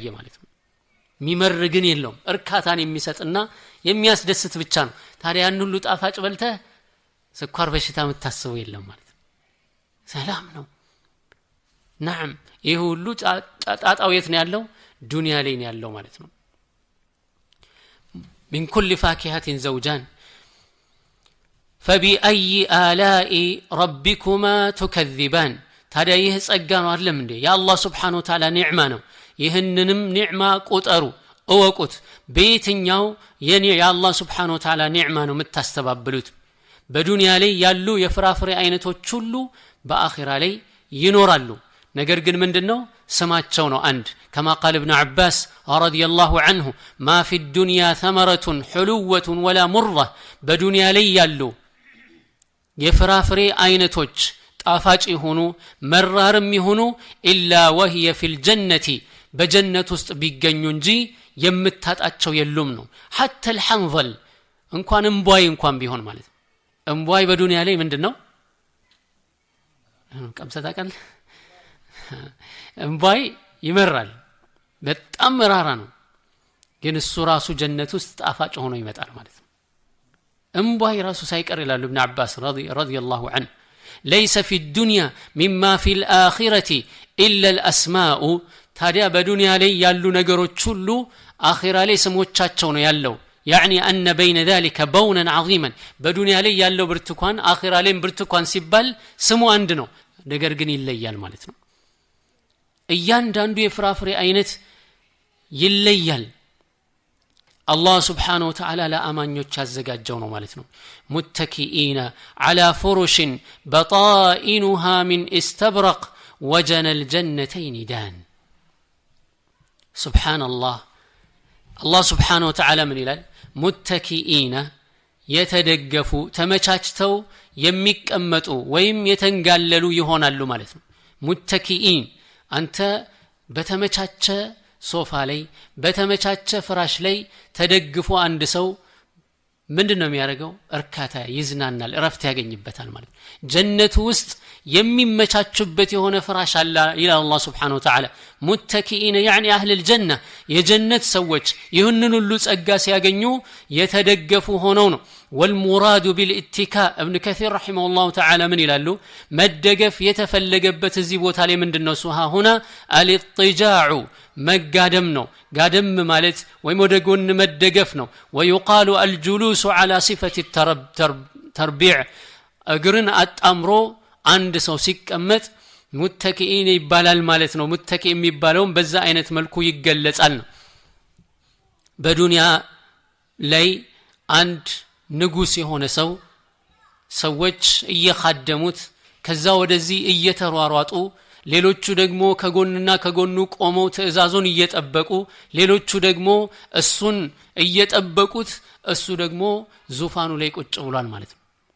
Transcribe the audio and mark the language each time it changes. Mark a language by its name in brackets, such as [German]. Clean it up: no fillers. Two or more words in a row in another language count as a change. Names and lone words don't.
[Amharic] ማለት ነው ሚመር ግን የለውም እርካታን የሚሰጥና የሚያስደስት ብቻ ነው ታዲያ ያን ሁሉ ጣፋጭ በልተህ ስኳር በሽታ የምታስበው የለም ማለት ሰላም ነው نعم ይሄ ሁሉ ጣጣው የት ነው ያለው ዱንያ ላይ ነው ያለው ማለት ነው [Arabic] من كل فاكهة زوجان فبأي آلاء ربكما تكذبان [Amharic] ታዲያ ይህ ጸጋ ነው አይደለም እንዴ የአላህ [Arabic] سبحانه وتعالى [Amharic] ኒዕማ ነው ይህንንም ኒዕማ ቁጠሩ እወቁት በየትኛው የአላህ [Arabic] سبحانه وتعالى [Amharic] ኒዕማ ነው የምታስተባብሉት በዱንያ ላይ ያሉ የፍራፍሬ አይነቶች ሁሉ በአኺራ ላይ ይኖራሉ ነገር ግን ምንድነው ስማቸው ነው አንድ [Arabic] كما قال ابن عباس رضي الله عنه ما في الدنيا ثمرة حلوة ولا مرة [Amharic] በዱንያ ላይ ያሉ የፍራፍሬ አይነቶች ጣፋጭ ይሁኑ መራርም ይሁኑ [Arabic] إلا وهي في الجنة [Amharic] በጀነት ውስጥ ቢገኙ እንጂ የምታጣቸው የሉም ነው [Arabic] حتى الحنظل [Amharic] እንኳን እምቧይ እንኳን ቢሆን ማለት ነው እምቧይ በዱንያ ላይ ምንድነው ቀምሰታቀል እምቧይ ይመራል በጣም መራራ ነው ግን እሱ ራሱ ጀነት ውስጥ ጣፋጭ ሆኖ ይመጣል ማለት ነው እምቧይ ራሱ ሳይቀር ይላሉ ابن [Arabic] عباس رضي الله عنه ليس في الدنيا مما في الآخرة إلا الأسماء ታዲያ በዱንያ ላይ ያሉ [Amharic] ነገሮች ሁሉ አኺራ ላይ ስሞቻቸው ነው ያለው [Arabic] يعني أن بين ذلك بونا عظيما [Amharic] በዱንያ ላይ ያለው ብርቱካን አኺራ ላይ ብርቱካን ሲባል ስሙ አንድ ነው ነገር ግን ይለያል ማለት ነው እያንዳንዱ የፍራፍሬ አይነት ይለያል [Arabic] الله سبحانه وتعالى [Amharic] لأمانيوች ያዘጋጀው ነው ማለት ነው [Arabic] متكئين على فرش بطائنها من استبرق وجنى الجنتين دان سبحان الله الله سبحانه وتعالى من [Amharic] ይላል متكئين የተደገፉ ተመቻችተው የሚቀመጡ ወይም የተንጋለሉ ይሆናሉ ማለት ነው متكئين አንተ በተመቻቸ ሶፋ ላይ በተመቻቸ ፍራሽ ላይ ተደግፎ አንድ ሰው ምንድነው የሚያደርገው እርካታ ይዝናናል እረፍት ያገኝበታል ማለት ጀነቱ ውስጥ የሚመቻቹበት የሆነ ፍራሽ አለ ይላል አላህ [Arabic] سبحانه وتعالى متكئين يعني اهل الجنه [Amharic] የጀነት ሰዎች ይህንን ሁሉ ጸጋ ሲያገኙ የተደገፉ ሆነው ነው والمراد [Arabic] بالاتكاء ابن كثير رحمه الله تعالى من [Amharic] ይላሉ መደገፍ የተፈለገበት እዚህ ቦታ ላይ ምንድነው ሱሃ ሆነ الاضطجاع መጋደም ነው ጋደም ማለት ወይም ወደ ጎን መደገፍ ነው [Arabic] ويقال الجلوس على صفه التربيع [Amharic] እግርን አጣምሮ አንድ ሰው ሲቀመጥ متكئين ይባላል ማለት ነው متكئ የሚባለው በዛ አይነት መልኩ ይገለጻል ነው በዱንያ ላይ አንድ ንጉስ የሆነ ሰው ሰዎች እየखाደሙት ከዛ ወደዚህ እየተሯሯጡ ሌሎቹ ደግሞ ከጎንና ከጎኑ ቆመው ትዕዛዙን እየጠበቁ ሌሎቹ ደግሞ እሱን እየጠበቁት እሱ ደግሞ ዙፋኑ ላይ ቁጭ ብሏል ማለት ነው